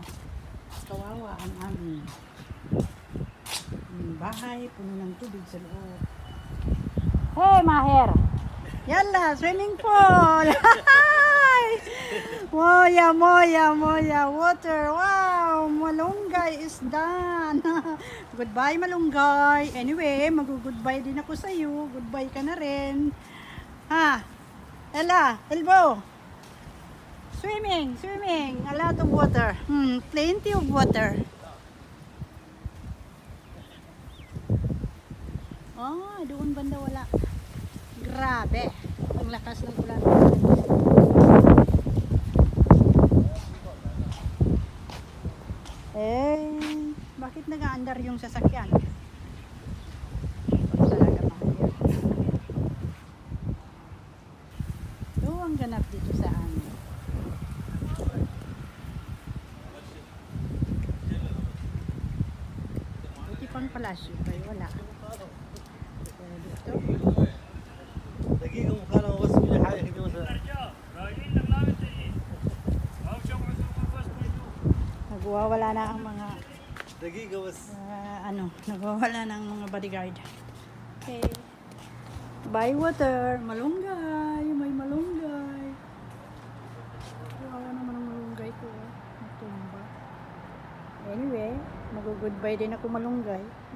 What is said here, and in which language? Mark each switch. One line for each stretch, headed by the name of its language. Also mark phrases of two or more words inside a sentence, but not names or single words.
Filipino: Kawawa ang aming bahay. Puno ng tubig sa loob. Hey, Maher!
Arabic: Yalla,
English: swimming pool!
Arabic: Moya, moya, moya, water.
English: Wow, malunggay is done. Goodbye, malunggay.
Filipino: Anyway, mag-goodbye din ako sa iyo. Goodbye ka na rin. Ha? Ella,
English: elbow. Swimming, swimming. A lot of water. Plenty of water.
Filipino: Oh, doon banda wala. Grabe. Ang lakas ng ulan. Bakit nag-aandar yung sasakyan? Talaga mahirap. Ito ang ganap dito sa amin. Buti pang palasyo kayo, wala. Dito.
Arabic: دقيقة مكالمة بس في حاجة كده مثلا.
Filipino: Nagwawala na ang mga
Arabic: دقيقة بس.
Filipino: nagwawala na ang mga bodyguard. Okay.
English: Buy water,
Filipino: malunggay, may malunggay. Kawawa naman ang malunggay ko. Natumba. Anyway, mag-goodbye din ako malunggay.